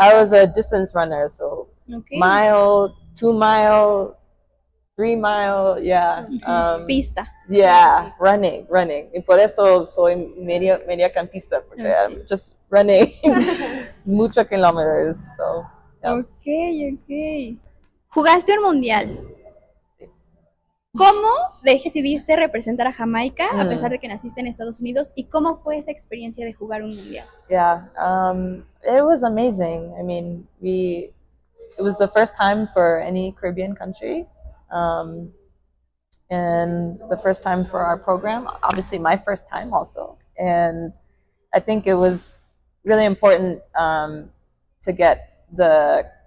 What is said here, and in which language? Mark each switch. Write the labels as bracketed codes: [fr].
[en] I was a distance runner, so mile, 2 mile, 3 mile, [es] Pista. [en] Yeah, running. [es] Y por eso soy media campista, porque [en] I'm just running [es] muchos kilómetros. [en] So, yeah. [es] Okay. ¿Jugaste un mundial? Sí. ¿Cómo decidiste representar a Jamaica a pesar de que naciste en Estados Unidos? ¿Y cómo fue esa experiencia de jugar un mundial? [en] Yeah, it was amazing. I mean, it was the first time for any Caribbean country, and the first time for our program. Obviously, my first time also, and I think it was really important to get the